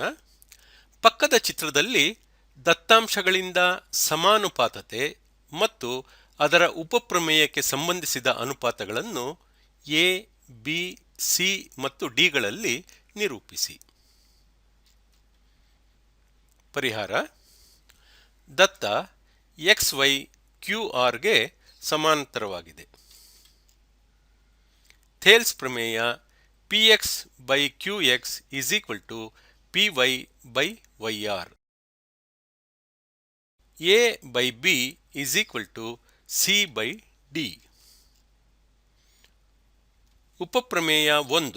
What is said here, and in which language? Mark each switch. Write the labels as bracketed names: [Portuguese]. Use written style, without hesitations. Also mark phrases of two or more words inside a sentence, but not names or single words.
[Kannada] ಪಕ್ಕದ ಚಿತ್ರದಲ್ಲಿ ದತ್ತಾಂಶಗಳಿಂದ ಸಮಾನುಪಾತತೆ ಮತ್ತು ಅದರ ಉಪಪ್ರಮೇಯಕ್ಕೆ ಸಂಬಂಧಿಸಿದ ಅನುಪಾತಗಳನ್ನು A, B, C ಮತ್ತು Dಗಳಲ್ಲಿ ನಿರೂಪಿಸಿ. ಪರಿಹಾರ: ದತ್ತ XY QR ಗೆ ಸಮಾಂತರವಾಗಿದೆ. ಥೇಲ್ಸ್ ಪ್ರಮೇಯ PX/QX = PY/YR. A/B = C/D. ಉಪಪ್ರಮೇಯ 1.